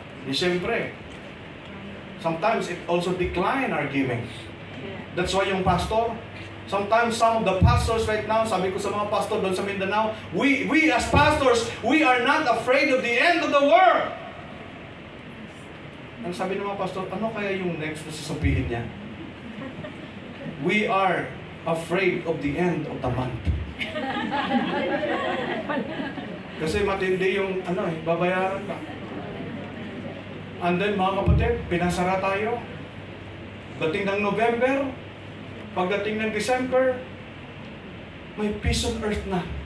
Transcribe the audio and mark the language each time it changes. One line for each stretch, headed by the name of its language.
English: Siyempre, sometimes it also decline our giving. That's why yung pastor, sometimes some of the pastors right now,
Filipino: sabi ko sa mga pastor doon sa Mindanao,
English: we as pastors, we are not afraid of the end of the world.
Filipino: Ang sabi ng mga pastor, ano kaya yung next na sasabihin niya?
English: We are afraid of the end of the month.
Filipino: Kasi matindi yung babayaran ka. And then mga kapatid, pinasara tayo. Dating ng November, pagdating ng December, may
English: peace on earth
Filipino: na.